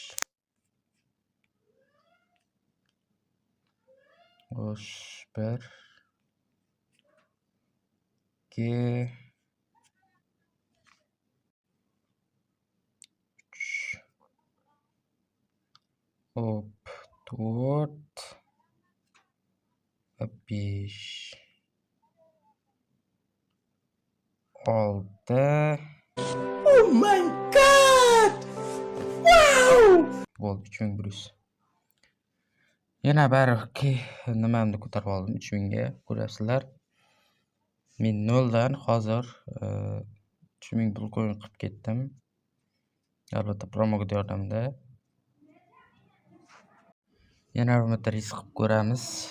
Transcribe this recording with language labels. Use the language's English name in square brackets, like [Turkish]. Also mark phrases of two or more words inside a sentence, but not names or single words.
[Uzbek] Xo'sh, 1 2 hop, 4 va 5 6. [English] Oh my god! Wow! [Uzbek] Bo'ldi 3100. Yana baribir nimamni ko'tarib oldim 3000 ga. Ko'rasizlar. Men 0 dan hozir 3000 pul coin qilib ketdim. Albatta promokod yordamida. Yana bir marta risk qilib ko'ramiz.